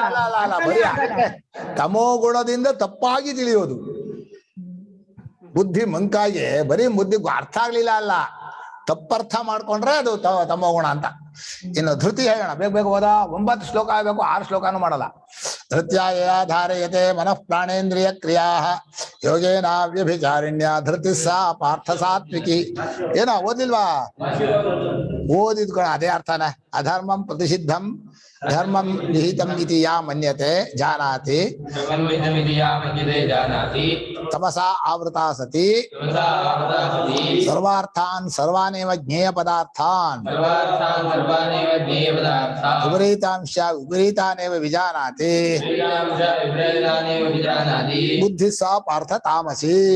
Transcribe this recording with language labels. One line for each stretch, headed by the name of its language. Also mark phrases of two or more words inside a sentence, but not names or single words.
Kannada: ತಮೋ ಗುಣದಿಂದ ತಪ್ಪಾಗಿ ತಿಳಿಯೋದು. ಬುದ್ಧಿ ಮಂಕಾಗಿ ಬರೀ ಬುದ್ಧಿ ಅರ್ಥ ಆಗ್ಲಿಲ್ಲ ಅಲ್ಲ, ತಪ್ಪರ್ಥ ಮಾಡ್ಕೊಂಡ್ರೆ ಅದು ತಮೋ ಗುಣ ಅಂತ. ಇನ್ನು ಧೃತಿ ಹೇಳೋಣ, ಬೇಗ ಹೋದ. 9 ಶ್ಲೋಕ ಆಗ್ಬೇಕು, 6 ಶ್ಲೋಕನೂ ಮಾಡಲ್ಲ.
Sanskrit: ಧೃತ್ಯಾಯ ಧಾರಯತೆ ಮನಃ ಪ್ರಾಣೇಂದ್ರಿಯ ಕ್ರಿಯಾ ಯೋಗೇನ ವ್ಯಭಿಚಾರಿಣ್ಯ ಧೃತಿ ಸಾ ಪಾರ್ಥ ಸಾತ್ವಿಕಿ.
Kannada: ಏನೋ ಓದಿಲ್ವಾ? ಓದಿದ್ಕೊಳ ಅದೇ ಅರ್ಥನ.
Sanskrit: ಅಧರ್ಮಂ ಪ್ರತಿಷಿದ್ಧಂ ಧರ್ಮಂ ವಿಹಿತಂ ಇತಿ ಯಾ ಮನ್ಯತೆ ಜಾನಾತಿ ತಮಸಾ ಆವೃತಾ ಸತಿ ಸರ್ವಾರ್ಥಾನ್ ಸರ್ವಾನೇವ ಜ್ಞೇಯ ಪದಾರ್ಥಾನ್ ವಿಪರೀತಾಂಶ ವಿಪರೀತಾನೇವ ವಿಜಾನಾತಿ ಬುದ್ಧಿ ಸಾ ಪಾರ್ಥ ತಾಮಸಿ.